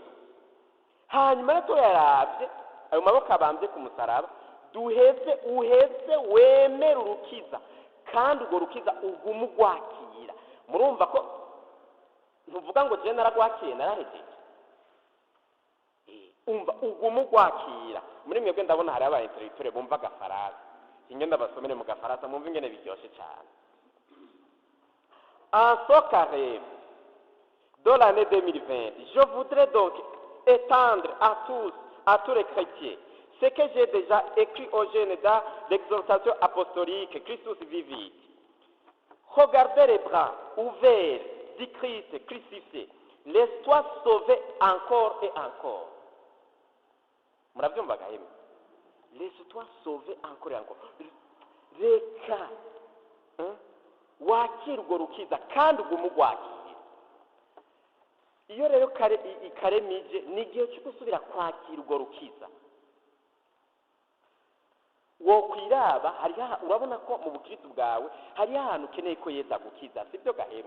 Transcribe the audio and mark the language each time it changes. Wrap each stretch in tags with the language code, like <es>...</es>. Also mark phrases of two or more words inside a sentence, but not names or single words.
<rn>Hanyuma rero yaravye ayo maboko abambye ku musaraba, uheze wemere urukiza kandi urwo rukiza ugume ugwakira. Murumva ko ntuvuga ngo je naragwakiye narahejeje. Umva ugume ugwakira. Muri mwebwe ndabona hari aba intellectuel bumva agafaransa, ingenda basomere mu gafaransa mwumva ingene biryoshe cyane.</rn> <fr>En ce carré de l'année 2020, je voudrais donc étendre à tous les chrétiens, ce que j'ai déjà écrit aux jeunes dans l'exhortation apostolique Christus Vivit. Regardez les bras ouverts du Christ crucifié, laisse-toi sauver encore et encore.</fr> <rn>Murabyumva gaheme?</rn> <fr>Laisse-toi sauver encore et encore.</fr> <rn>Reka wakira urwo rukiza kandi ugume ugwakira. Iyo rero ikaremije ni igihe cyo gusubira kwakira urwo rukiza. Wo kwiraba urabona ko mu bukristo bwawe hari ahantu ukeneye ko Yesu agukiza, sibyo gahemwe?</rn>